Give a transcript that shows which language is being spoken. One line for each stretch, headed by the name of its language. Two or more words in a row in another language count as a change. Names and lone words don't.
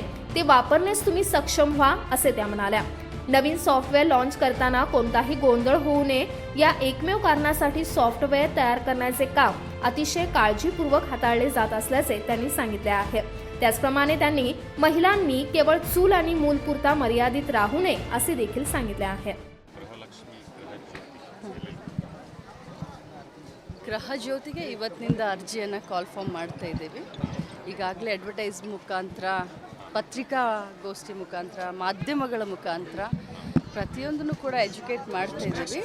Marathi: ते वापरण्यास तुम्ही सक्षम व्हा, असे त्या म्हणाल्या. नवीन सॉफ्टवेअर लॉन्च करताना कोणताही गोंधळ होऊ नये या एकमेव कारणासाठी सॉफ्टवेअर तयार करण्याचे काम अतिशय काळजीपूर्वक हाताळले जात असल्याचे त्यांनी सांगितले आहे. त्याचप्रमाणे त्यांनी महिलांनी केवळ चूल आणि मूलपुरता मर्यादित राहू नये असे देखील सांगितले आहे.
Kannada: ಗೃಹ ಜ್ಯೋತಿಗೆ ಇವತ್ತಿನಿಂದ ಅರ್ಜಿಯನ್ನು
English: call form
Kannada: ಮಾಡ್ತಾ ಇದ್ದೀವಿ. ಈಗಾಗಲೇ ಅಡ್ವರ್ಟೈಸ್ ಮುಖಾಂತರ, ಪತ್ರಿಕಾಗೋಷ್ಠಿ ಮುಖಾಂತರ, ಮಾಧ್ಯಮಗಳ ಮುಖಾಂತರ ಪ್ರತಿಯೊಂದನ್ನು ಕೂಡ ಎಜುಕೇಟ್ ಮಾಡ್ತಾ ಇದ್ದೀವಿ.